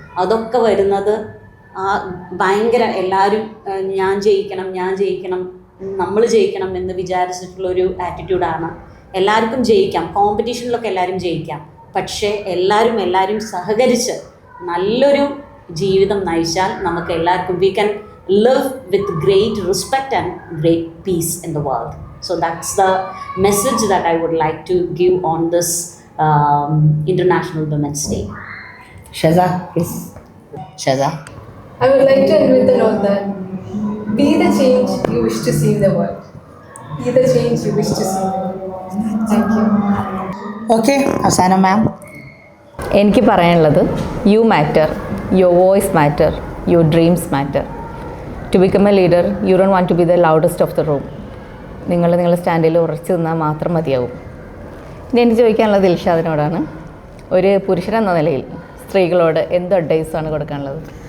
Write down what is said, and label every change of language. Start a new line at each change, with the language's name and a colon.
Malayalam: അതൊക്കെ വരുന്നത് ഭയങ്കര എല്ലാവരും ഞാൻ ജയിക്കണം നമ്മൾ ജയിക്കണം എന്ന് വിചാരിച്ചിട്ടുള്ളൊരു ആറ്റിറ്റ്യൂഡാണ്. എല്ലാവർക്കും ജയിക്കാം, കോമ്പറ്റീഷനിലൊക്കെ എല്ലാവരും ജയിക്കാം, പക്ഷേ എല്ലാവരും സഹകരിച്ച് നല്ലൊരു ജീവിതം നയിച്ചാൽ നമുക്ക് എല്ലാവർക്കും
English: We can live with great respect and great peace in the world. So that's the message that I would like to give on this International Women's Day. Shaza, please. Shaza. I would like to end with the note that be the change you wish to see in the world. Be the change you wish to see in the world. Thank you.
Malayalam: Okay, അവസാനം മാം. എനിക്ക് പറയാനുള്ളത്,
English: You matter, your voice matter, your dreams matter. To become a leader you don't want to be the loudest of the room.
Malayalam: നിങ്ങൾ നിങ്ങളുടെ സ്റ്റാൻഡിൽ ഉറച്ചു നിന്നാൽ മാത്രം മതിയാവും. ഇനി എനിക്ക് ചോദിക്കാനുള്ളത് ദിൽഷാദിനോടാണ്. ഒരു പുരുഷനെന്ന നിലയിൽ സ്ത്രീകളോട് എന്ത് അഡ്വൈസാണ് കൊടുക്കാനുള്ളത്?